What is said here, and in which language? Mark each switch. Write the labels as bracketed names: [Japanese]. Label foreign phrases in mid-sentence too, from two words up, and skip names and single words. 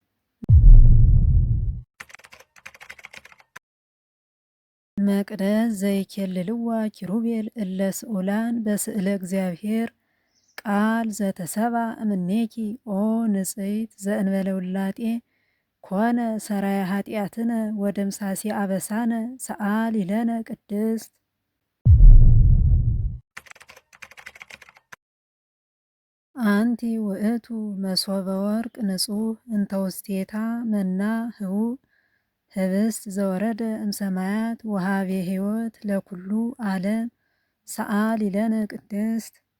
[Geez] መቅደስ ዘይኬልልዋ ኪሩቤል እለ ስኡላን በስእለ እግዚአብሔር ቃል ዘተሰብአ እምኔኪ ኦ ንጽሕት ዘእንበለ ውላጤ ኮነ ሰራያ ኃጢአትነ ወደምሳሴ አበሳነ ሰአሊ ለነ ቅድስት። አንቲ ውእቱ መሶበ ወርቅ ንጹሕ እንተ ውስቴታ መና ህቡእ ህብስት ዘወረደ እምሰማያት ወሃቤ ሕይወት ለኩሉ ዓለም ሰአሊ ለነ ቅድስት።